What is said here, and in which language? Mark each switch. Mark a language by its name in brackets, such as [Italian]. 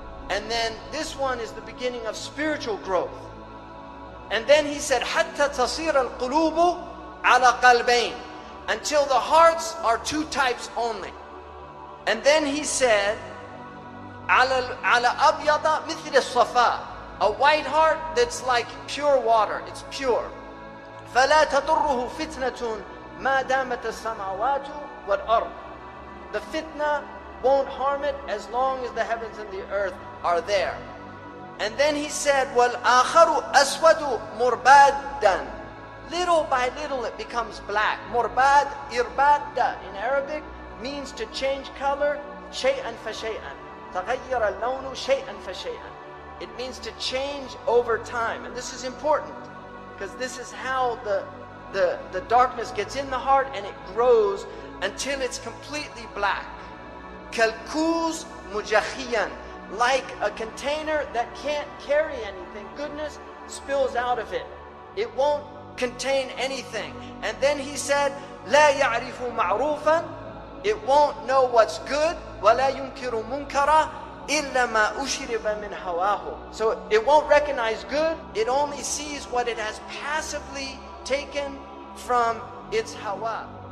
[English] And then this one is the beginning of spiritual growth. And then he said, [Arabic] حَتَّى تَصِيرَ الْقُلُوبُ عَلَى قَلْبَيْنِ, [English] until the hearts are two types only. And then he said, [Arabic] على أبيض مثل الصفاء, [English] a white heart that's like pure water, it's pure. [Arabic] فلا تضره فتنة ما دامت السماوات والأرض. [English] The fitna won't harm it as long as the heavens and the earth are there. And then he said, [Arabic] وَالْآخَرُ أَسْوَدُ مُرْبَادًا, [English] little by little it becomes black. Murbad, irbadda in Arabic means to change color, [Arabic] شيئا فشيئا. تغير اللون شيئا فشيئا. [English] It means to change over time. And this is important, because this is how the darkness gets in the heart, and it grows until it's completely black. [Arabic] كالكوز مجخيا, [English] like a container that can't carry anything. Goodness spills out of it. It won't contain anything. And then he said, [Arabic] لا يعرف معروفا, [English] it won't know what's good. [Arabic] ولا ينكر منكرا إلا ما أشرب من هواه. [English] So it won't recognize good. It only sees what it has passively taken from its hawa.